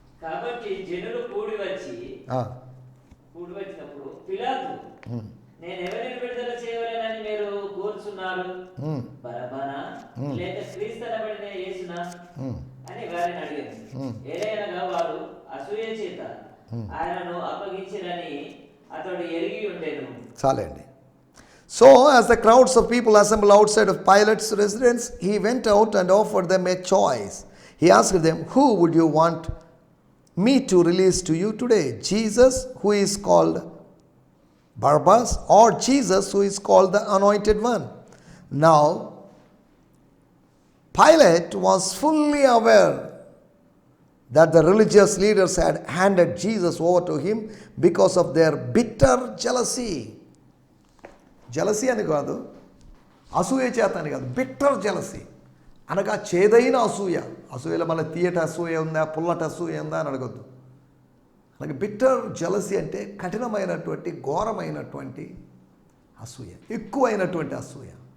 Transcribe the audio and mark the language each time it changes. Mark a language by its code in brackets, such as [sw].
[te] కాబట్టి జనులు కూడి వచ్చినప్పుడు పిలాతు, నేను ఎవరిని విడుదల చేయవలెనని మీరు కోరుచున్నారు? బరబ్బనా లేక క్రీస్తు అనబడిన యేసునా అని వారిని అడిగారు. ఏలయనగా వారు అసూయ చేత ఆయనను అప్పగించిరని అతడు ఎరిగి ఉండెను. చాలండి. [en] So, as the crowds of people assembled outside of Pilate's residence, he went out and offered them a choice. He asked them, who would you want me to release to you today? Jesus, who is called Barabbas, or Jesus, who is called the Anointed One? Now, Pilate was fully aware that the religious leaders had handed Jesus over to him because of their bitter jealousy. [te] Jealousy అని కాదు, అసూయ చేత అని కాదు, bitter jealousy అనగా చేదైన అసూయ. అసూయలో మళ్ళీ తీయట అసూయ ఉందా, పుల్లట అసూయ ఉందా అని అడగద్దు. అలాగే బిట్టర్ జలసీ అంటే కఠినమైనటువంటి ఘోరమైనటువంటి అసూయ, ఎక్కువైనటువంటి అసూయ.